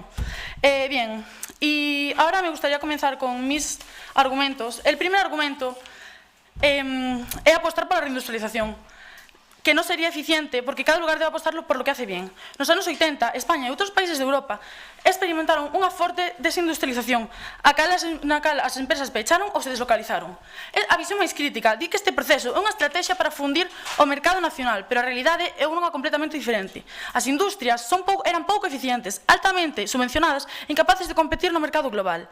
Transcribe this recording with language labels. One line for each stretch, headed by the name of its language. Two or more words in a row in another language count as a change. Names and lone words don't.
Spanish: Bien, y ahora me gustaría comenzar con mis argumentos. El primer argumento é apostar por la reindustrialización, que non sería eficiente porque cada lugar debe apostarlo por lo que hace bien.
Galician: Nos anos 80, España e outros países de Europa experimentaron unha forte desindustrialización, na cal as empresas pecharon ou se deslocalizaron. A visión máis crítica di que este proceso é unha estrategia para fundir o mercado nacional, pero a realidade é unha completamente diferente. As industrias eran pouco eficientes, altamente subvencionadas e incapaces de competir no mercado global.